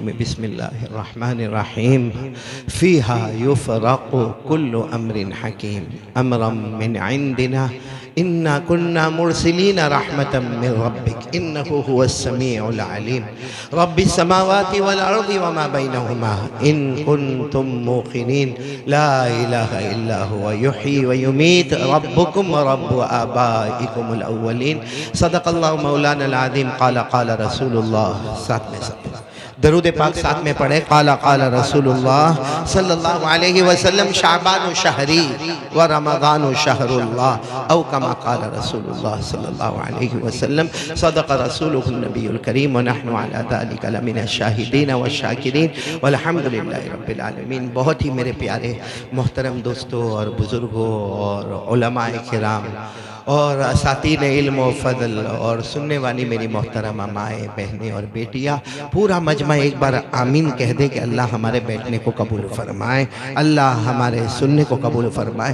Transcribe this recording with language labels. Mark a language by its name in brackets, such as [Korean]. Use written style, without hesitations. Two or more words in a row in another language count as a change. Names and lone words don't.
[Arabic] بسم الله الرحمن الرحيم. فيها يفرق كل أمر حكيم أمرا من عندنا إنا كنا مرسلين رحمة من ربك إنه هو السميع العليم. رب السماوات والأرض وما بينهما إن كنتم موقنين لا إله إلا هو يحيي ويميت ربكم ورب آبائكم الأولين. صدق الله مولانا العظيم. قال قال رسول الله. [Hindi] साथ में सब दरूद पाक साथ में पढ़े। [Arabic] قال قال رسول الله صلى الله عليه وسلم شعبان شهري ورمضان شهر الله أو كما قال رسول الله صلى الله عليه وسلم. صدق رسوله النبي الكريم ونحن على ذلك لمن الشاهدين والشاكرين والحمد لله رب العالمين. [Hindi] बहुत ही मेरे प्यारे मोहतरम दोस्तों और बुज़ुर्गों और उलमाए किराम और असातीन इल्म व फ़ज़ल और सुनने वाली मेरी मोहतरम माएँ, बहनें और बेटियाँ, पूरा मजमा एक बार आमीन कह दे कि अल्लाह हमारे बैठने को कबूल फरमाए, अल्लाह हमारे सुनने को कबूल फरमाए।